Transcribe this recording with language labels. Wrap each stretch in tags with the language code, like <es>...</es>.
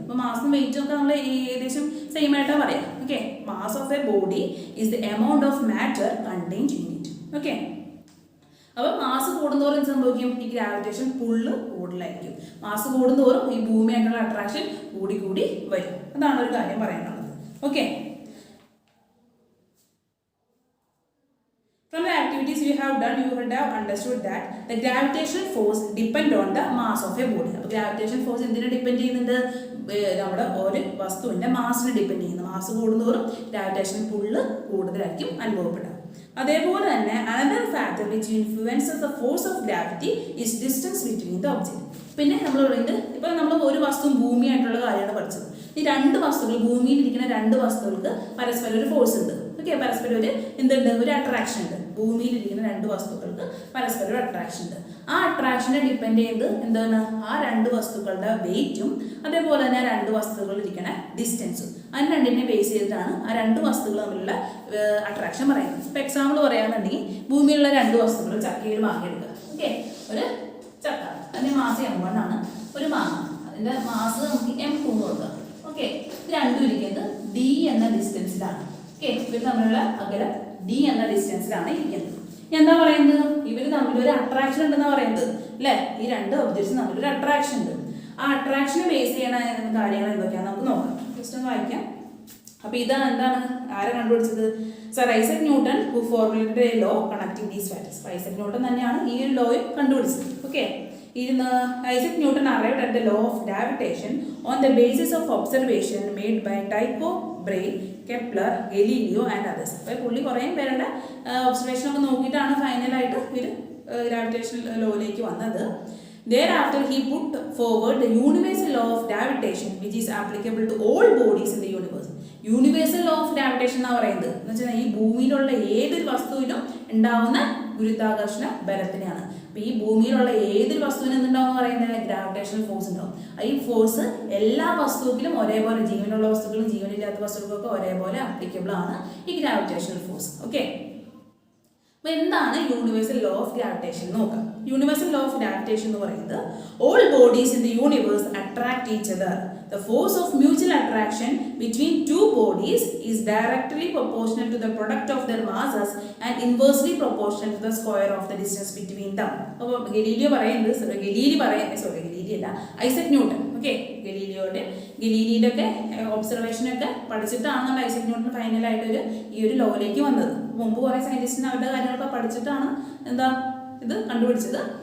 <ml>അപ്പോൾ മാസും വെയിറ്റും ഒക്കെ നമ്മൾ ഏകദേശം സെയിം ആയിട്ടാണ് പറയാം. Okay,</ml> <en>Mass of a body is the amount of matter contained in it.</en> <ml>Okay, അപ്പോൾ മാസ് കൂടുന്തോറും എന്ത് സംഭവിക്കും? ഈ ഗ്രാവിറ്റേഷൻ പുള്ള് കൂടുതലായിരിക്കും. മാസ് കൂടുന്തോറും ഈ ഭൂമിയായിട്ടുള്ള അട്രാക്ഷൻ കൂടി കൂടി വരും. അതാണ് ഒരു കാര്യം പറയാനുള്ളത്.</ml> <en>Okay, from the activities you have done, you would have understood that the gravitational force depend on the mass of a body.</en> <ml>അപ്പോൾ ഗ്രാവിറ്റേഷൻ ഫോഴ്സ് എന്തിനെ ഡിപ്പെൻഡ് ചെയ്യുന്നുണ്ട്? നമ്മുടെ ഒരു വസ്തുവിൻ്റെ മാസിനെ ഡിപ്പെൻഡ് ചെയ്യുന്നു. മാസ് കൂടുന്തോറും ഗ്രാവിറ്റേഷൻ പുള്ള് കൂടുതലായിരിക്കും അനുഭവപ്പെടുക. അതേപോലെ തന്നെ</ml> <en>another factor which influences the force of gravity is distance between the object.</en> <ml>പിന്നെ നമ്മൾ പറയുന്നത് ഇപ്പോൾ നമ്മൾ ഒരു വസ്തു ഭൂമിയായിട്ടുള്ള കാര്യമാണ് പഠിച്ചത്. ഈ രണ്ട് വസ്തുക്കൾ, ഭൂമിയിൽ ഇരിക്കുന്ന രണ്ട് വസ്തുക്കൾക്ക് പരസ്പരം ഒരു ഫോഴ്സ് ഉണ്ട്. ഓക്കെ, പരസ്പരം ഒരു എന്തുണ്ട്? ഒരു അട്രാക്ഷൻ ഉണ്ട്. ഭൂമിയിൽ ഇരിക്കുന്ന രണ്ട് വസ്തുക്കൾക്ക് പരസ്പരം ഒരു അട്രാക്ഷൻ ഉണ്ട്. ആ അട്രാക്ഷനെ ഡിപ്പെൻഡ് ചെയ്യുന്നത് എന്താണ്? ആ രണ്ട് വസ്തുക്കളുടെ വെയിറ്റും അതേപോലെ തന്നെ ആ രണ്ട് വസ്തുക്കൾ ഇരിക്കുന്ന ഡിസ്റ്റൻസും. അതിന് രണ്ടിനെ ബേസ് ചെയ്തിട്ടാണ് ആ രണ്ട് വസ്തുക്കൾ തമ്മിലുള്ള അട്രാക്ഷൻ പറയുന്നത്. ഇപ്പോൾ എക്സാമ്പിൾ പറയുകയാണെന്നുണ്ടെങ്കിൽ ഭൂമിയിലുള്ള രണ്ട് വസ്തുക്കൾ ചക്കയിൽ മാങ്ങ എടുക്കുക. ഓക്കെ, ഒരു ചക്ക, അതിൻ്റെ മാസ് M1 ആണ്. ഒരു മാങ്ങ, അതിൻ്റെ മാസ് നമുക്ക് M2 എന്ന് കൊടുക്കാം. ഓക്കെ, ഇത് രണ്ടും ഇരിക്കുന്നത് D എന്ന ഡിസ്റ്റൻസിലാണ്. ഓക്കെ, ഇവർ തമ്മിലുള്ള അകലം D എന്ന ഡിസ്റ്റൻസിലാണ് ഇരിക്കുന്നത്. എന്താ പറയുന്നത്? ഇവർ തമ്മിൽ ഒരു അട്രാക്ഷൻ ഉണ്ടെന്നാ പറയുന്നത് അല്ലേ? ഈ രണ്ട് ഒബ്ജക്ട്സ് തമ്മിൽ ഒരു അട്രാക്ഷൻ ഉണ്ട്. ആ അട്രാക്ഷനെ ബേസ് ചെയ്യണ കാര്യങ്ങൾ എന്തൊക്കെയാണെന്ന് നമുക്ക് നോക്കാം. ജസ്റ്റ് ഒന്ന് വായിക്കാം. അപ്പോൾ ഇതാണ് എന്താണ് ആരെ കണ്ടുപിടിച്ചത്?</ml> <en>Sir Isaac Newton who formulated a law connecting these factors.</en> <ml>Isaac Newton തന്നെയാണ് ഈ ഒരു ലോയും കണ്ടുപിടിച്ചത്.</ml> <en>Okay, Isaac Newton arrived at the law of gravitation on the basis of observation made by Tycho Brahe, Kepler, Galileo and others.</en> <ml>അപ്പോൾ പുള്ളി കുറേ പേരുടെ observation ഒക്കെ നോക്കിയിട്ടാണ് ഫൈനലായിട്ട് ഇവർ ഗ്രാവിറ്റേഷൻ ലോയിലേക്ക് വന്നത്.</ml> <en>Thereafter he put forward the universal law of gravitation which is applicable to all bodies in the universe.</en> <ml>Universal law of gravitation എന്നാണ് പറയുന്നത്. എന്ന് വെച്ചാൽ ഈ ഭൂമിയിലുള്ള ഏതൊരു വസ്തുവിനും ഉണ്ടാവുന്ന ഗുരുത്വാകർഷണ ബലത്തിനെയാണ്. അപ്പോൾ ഈ ഭൂമിയിലുള്ള ഏതൊരു വസ്തുവിനും എന്തുണ്ടാവും പറയുന്നത്? ഗ്രാവിറ്റേഷണൽ ഫോഴ്സ് ഉണ്ടാവും. ഈ ഫോഴ്സ് എല്ലാ വസ്തുക്കളും ഒരേപോലെ, ജീവനുള്ള വസ്തുക്കളും ജീവനില്ലാത്ത വസ്തുക്കൾക്കൊക്കെ ഒരേപോലെ ആപ്ലിക്കബിൾ ആണ് ഈ ഗ്രാവിറ്റേഷണൽ ഫോഴ്സ്. ഓക്കെ, അപ്പോൾ എന്താണ് യൂണിവേഴ്സൽ ലോ ഓഫ് ഗ്രാവിറ്റേഷൻ നോക്കാം.</ml> <en>universal law of gravitation</en> <ml>എന്ന് പറയുന്നത്</ml> <en>all bodies in the universe attract each other. The force of mutual attraction between two bodies is directly proportional to the product of their masses and inversely proportional to the square of the distance between them.</en> <ml>അപ്പോൾ Galileo പറയുന്നത്, Galilei അല്ല, Isaac Newton. Okay, ഗലീലിയുടെ ഒക്കെ ഒബ്സർവേഷനൊക്കെ പഠിച്ചിട്ടാണ് നമ്മൾ Isaac Newton ഫൈനലായിട്ട് ഈ ഒരു ലോയിലേക്ക് വന്നത്. മുമ്പ് കുറേ സയൻറ്റിസ്റ്റിന് അവരുടെ കാര്യങ്ങളൊക്കെ പഠിച്ചിട്ടാണ് എന്താ ഇത് കണ്ടുപിടിച്ചത്.</ml>